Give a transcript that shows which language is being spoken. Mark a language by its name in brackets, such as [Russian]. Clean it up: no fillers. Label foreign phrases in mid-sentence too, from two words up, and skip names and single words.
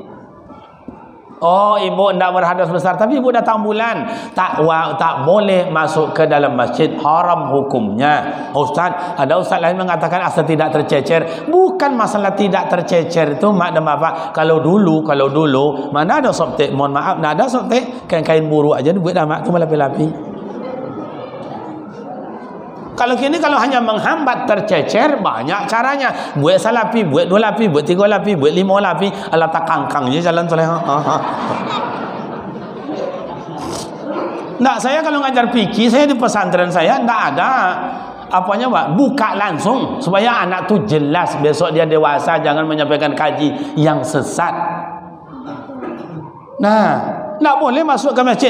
[Indonesian] Oh, ibu tidak berhadas besar, tapi ibu datang bulan, tak boleh masuk ke dalam masjid, haram hukumnya. Ustaz, ada ustaz lain mengatakan asal tidak tercecer. Bukan masalah tidak tercecer itu mak dan bapak. Kalau dulu mana ada soptek, mohon maaf, tidak ada soptek, kain buru aja dibuat mak tu melapi-lapi. Kalau kini kalau hanya menghambat tercecer, banyak caranya. Buat salapi, buat 2 lapi, buat 3 lapi, buat 5 lapi. Alah tak kangkang je jalan soleh. Nggak, saya kalau ngajar fikih, saya di pesantren saya nggak ada apanya Pak, buka langsung supaya anak tuh jelas besok dia dewasa, jangan menyampaikan kaji yang sesat. Nah, tidak boleh masuk ke masjid.